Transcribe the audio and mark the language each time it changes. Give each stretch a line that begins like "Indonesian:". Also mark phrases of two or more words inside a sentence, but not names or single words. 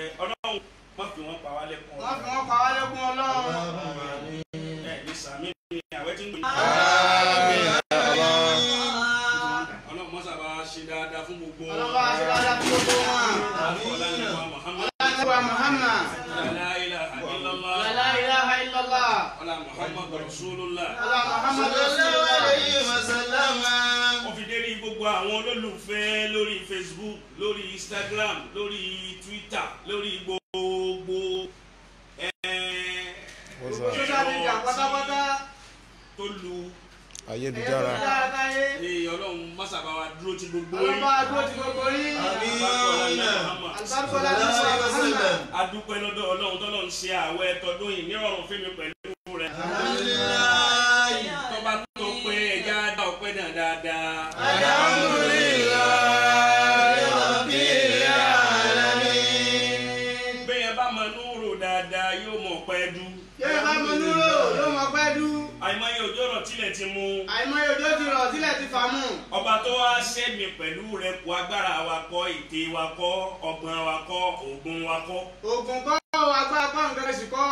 Yoruba: Ọlọ́run má fi wọ́n pa wá lẹ́kùn. Wọ́n fi wọ́n pa wá lẹ́kún Ọlọ́run. Ẹ ní sàmì ní àwẹ́ tí ń gbé. Ọlọ́run mọ́sà bá ṣe dáadáa fún gbogbo wọn. Ọlọ́run bá ṣe dáadáa fún gbogbo wọn. Ọlọ́run Muhammad. Ọlọ́run Muhammad.
Arabic: لا إله إلا الله. لا إله إلا الله.
Yoruba: Ọlọ́run Muhammad Rasulullah.
Arabic: Ọlọ́run Muhammad صلى الله عليه وسلم.
Yoruba: Ó fi dérí gbogbo àwọn olólùfẹ́ lórí Facebook, lórí Instagram, lórí Twitter, lórí gbogbo
English: Social media pátápátá.
Yoruba: tó lu Ayélujára. Ọlọ́run mọ́sàbá wa dúró ti gbogbo Ọlọ́run bá dúró ti gbogbo yín. Àlùbáríkà láti sọ Muhammad. adúpẹ́ lọ́dọ̀ Ọlọ́run tọ́lọ́run ṣe àwẹ̀ tọdún yìí nírọ̀rùn fẹ́mi pẹ̀lú rẹ̀.
Arabic: Alhamdulillahi.
Yoruba: Tọ́ba tó pé ẹja dá ọpẹ́ náà dáadáa.
Arabic: الحمد لله رب العالمين.
Yoruba: Bẹ́ẹ̀ bá mọ núrò dáadáa yóò mọ̀ pẹ́ dú. Yóò bá mọ núrò yóò mọ pẹ́ dú. Àìmọye òjò ọ̀rọ̀ tílẹ̀ ti mú. àìmọye òjò ti rọ̀ sílẹ̀ ti fà mú. ọba tó wá ṣẹ́mi pẹ̀lú rẹ̀ kó agbára wa kọ́ ète wa kọ́ ọgbọ́n wa kọ́ oògùn wa kọ́. oògùn kọ́ agbára kọ́ nǹkan oṣù kọ́.